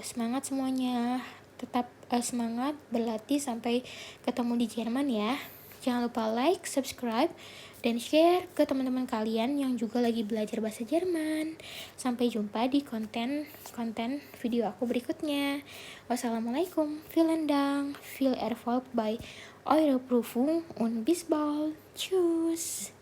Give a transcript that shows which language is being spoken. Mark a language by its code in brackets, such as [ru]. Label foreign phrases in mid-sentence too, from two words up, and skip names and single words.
[id] Semangat semuanya, tetap semangat berlatih sampai ketemu di Jerman ya. Jangan lupa like, subscribe, dan share ke teman-teman kalian yang juga lagi belajar bahasa Jerman. Sampai jumpa di konten video aku berikutnya. Wassalamualaikum, [de] vielen Dank, viel Erfolg bei eurer Prüfung und bis bald. Tschüss.